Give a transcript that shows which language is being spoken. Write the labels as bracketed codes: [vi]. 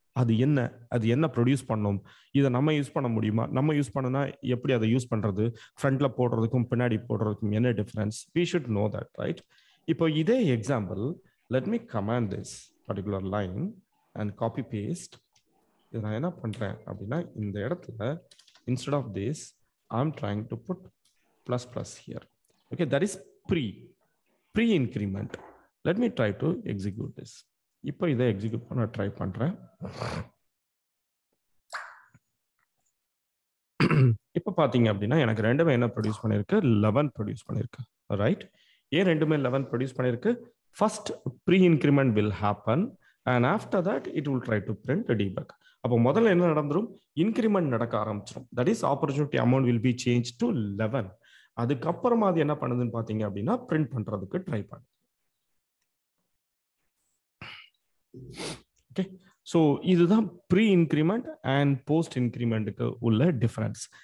[ta] அது என்ன ப்ரொடியூஸ் பண்ணோம்? இதை நம்ம யூஸ் பண்ண முடியுமா? நம்ம யூஸ் பண்ணனா எப்படி அதை யூஸ் பண்றது? ஃப்ரண்ட்ல போடுறதுக்கும் பின்னாடி போடுறதுக்கும் என்ன difference? [en] We should know that, right? இப்போ இதே example, let me comment this particular line and copy paste. [ta] இது நான் என்ன பண்றேன் அப்படின்னா இந்த இடத்துல [en] instead of this I'm trying to put plus plus here. Okay, that is pre increment. Let me try to execute this. [ta] இப்போ இதை execute பண்ண ட்ரை பண்றேன். இப்போ பாத்தீங்க அப்படின்னா எனக்கு ரெண்டுமே என்ன ப்ரொடியூஸ் பண்ணிருக்கு? 11 ப்ரொடியூஸ் பண்ணிருக்கு, ரைட்? ஏன் ரெண்டுமே 11 ப்ரொடியூஸ் பண்ணிருக்கு? [en] First pre increment will happen and after that it will try to print a debug. [ta] அப்போ முதல்ல என்ன நடந்துரும்? இன்க்ரிமெண்ட் நடக்க ஆரம்பிச்சிடும். [en] That is opportunity amount will be change to 11. [ta] அதுக்கப்புறமா அது என்ன பண்ணுதுன்னு பாத்தீங்க அப்படின்னா பிரிண்ட் பண்றதுக்கு ட்ரை பண்ணுது. ஓகே, ஸோ இதுதான் ப்ரீ இன்க்ரிமெண்ட் அண்ட் போஸ்ட் இன்க்ரிமெண்ட்டுக்கு உள்ள டிஃபரன்ஸ்.